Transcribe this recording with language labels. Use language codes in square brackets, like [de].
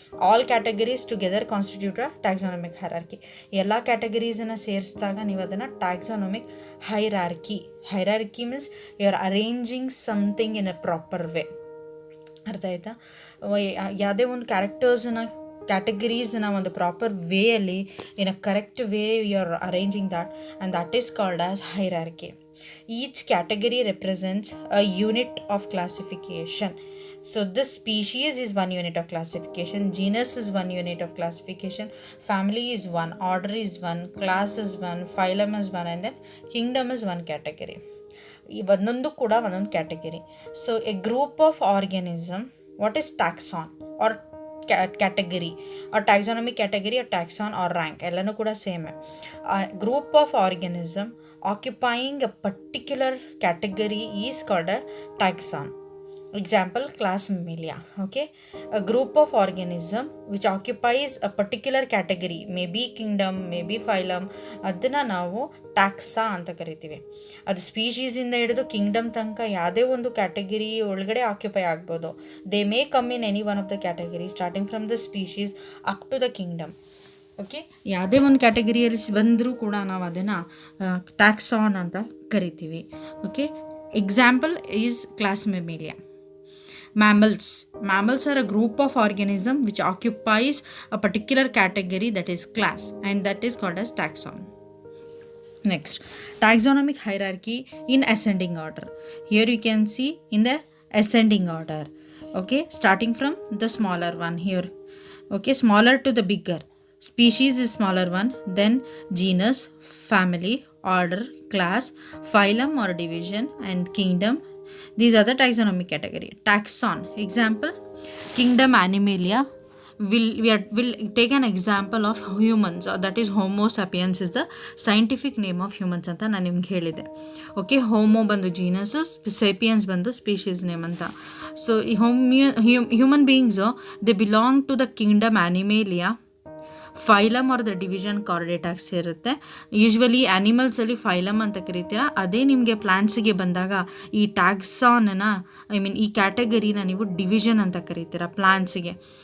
[en] All categories together constitute a taxonomic hierarchy. [kn] ಎಲ್ಲ ಕ್ಯಾಟಗರೀಸನ್ನು ಸೇರಿಸಿದಾಗ ನೀವು ಅದನ್ನು [en] Taxonomic hierarchy means you are arranging something in a proper way. [kn] ಅರ್ಥ ಆಯ್ತಾ? ಯಾವುದೇ ಒಂದು ಕ್ಯಾಟಗರೀಸನ್ನ ಒಂದು proper ವೇಯಲ್ಲಿ [en] In a correct way you are arranging that, and that is called as hierarchy. Each category represents a unit of classification. So this species is one unit of classification, genus is one unit of classification, family is one, order is one, class is one, phylum is one, and then kingdom is one category. [kn] ಒಂದೊಂದು ಕೂಡ ಒಂದೊಂದು category. [en] so a group of organism, what is taxon are category or taxonomic category or taxon or rank, [kn] ಎಲ್ಲನೂ ಕೂಡ same. [en] Group of organism occupying a particular category is called a taxon. Example, class Mammalia. Okay, a group of organism which occupies a particular category, maybe kingdom, maybe phylum, [kn] ಅದನ್ನ ನಾವು ಟ್ಯಾಕ್ಸಾ ಅಂತ ಕರಿತೀವಿ. ಅದು ಸ್ಪೀಶೀಸಿಂದ ಹಿಡಿದು Kingdom ತನಕ ಯಾವುದೇ ಒಂದು ಕ್ಯಾಟಗರಿ ಒಳಗಡೆ ಆಕ್ಯುಪೈ ಆಗ್ಬೋದು. [en] They may come in any one of the category starting from the species up to the kingdom. [kn] Okay, ಯಾವುದೇ ಒಂದು ಕ್ಯಾಟಗರಿಯಲ್ಲಿ ಬಂದರೂ ಕೂಡ ನಾವು ಅದನ್ನು ಟ್ಯಾಕ್ಸಾನ್ ಅಂತ ಕರಿತೀವಿ. [en] Okay, example is class Mammalia. Mammals are a group of organism which occupies a particular category, that is class, and that is called as taxon. Next, taxonomic hierarchy in ascending order. Here you can see in the ascending order. Okay, starting from the smaller one here. Okay, smaller to the bigger. Species is smaller one, then genus, family, order, class, phylum or division, and kingdom. These are the taxonomic category. Taxon, example, kingdom Animalia. We'll take an example of humans, that is Homo sapiens is the scientific name of humans [kn] ಅಂತ ನಾನು ನಿಮ್ಗೆ ಹೇಳಿದೆ. Okay, homo ಬಂದು genus, sapiens ಬಂದು species name ಅಂತ. [en] So ಈ human beings they belong to the kingdom Animalia. [kn] Phylum are the division ಕಾರ್ಡೇಟಾಕ್ಸ್ ಇರುತ್ತೆ. Usually ಆ್ಯನಿಮಲ್ಸಲ್ಲಿ phylum ಅಂತ ಕರಿತೀರ. ಅದೇ ನಿಮಗೆ ಪ್ಲಾಂಟ್ಸಿಗೆ ಬಂದಾಗ ಈ ಟ್ಯಾಕ್ಸಾನನ್ನು ಈ ಕ್ಯಾಟಗರಿನ ನೀವು ಡಿವಿಷನ್ ಅಂತ ಕರಿತೀರ ಪ್ಲಾಂಟ್ಸಿಗೆ.